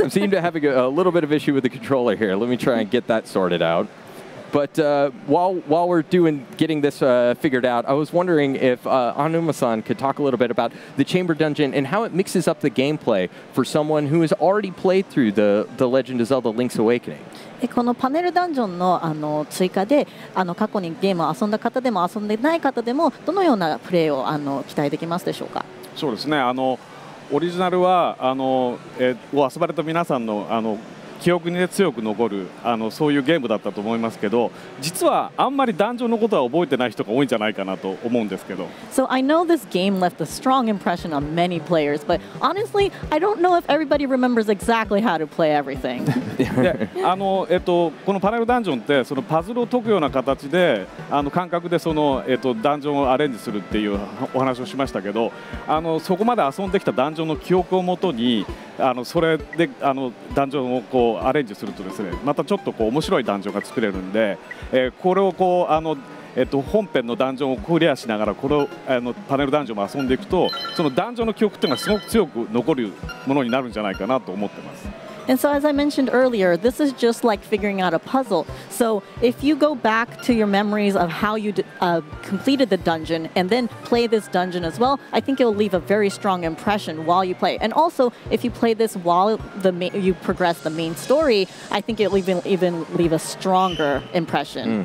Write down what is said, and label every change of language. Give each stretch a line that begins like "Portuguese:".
English: I seem to have a little bit of issue with the controller here. Let me try and get that sorted out. But while we're getting this figured out, I was wondering if Anuma-san could talk a little bit about the Chamber Dungeon and how it mixes up the gameplay for someone who has already played through the Legend of Zelda Link's Awakening.
Japanese: このパネルダンジョンの追加で過去にゲームを遊んだ方でも遊んでない方でもどのようなプレイを期待できますでしょうか。そうですね。オリジナルはを遊ばれた皆さんの記憶に、ね、強く残るそういうゲームだったと思いますけど、実はあんまりダンジョンのことは覚えてない人が多いんじゃないかなと思うんですけど。
English: So I know this game left a strong impression on many players, but honestly, I don't know if everybody remembers exactly how to play everything.
Japanese: でこのパネルダンジョンってそのパズルを解くような形で感覚でその、ダンジョンをアレンジするっていうお話をしましたけど、そこまで遊んできたダンジョンの記憶をもとにそれでダンジョンをこうアレンジするとですね、またちょっとこう面白いダンジョンが作れるんで、これをこう本編のダンジョンをクリアしながらこれをパネルダンジョンも遊んでいくと、そのダンジョンの記憶っていうのがすごく強く残るものになるんじゃないかなと思ってます。
English: And so, as I mentioned earlier, this is just like figuring out a puzzle. So, if you go back to your memories of how you completed the dungeon and then play this dungeon as well, I think it will leave a very strong impression while you play. And also, if you play this while you progress the main story, I think it will even leave a stronger impression.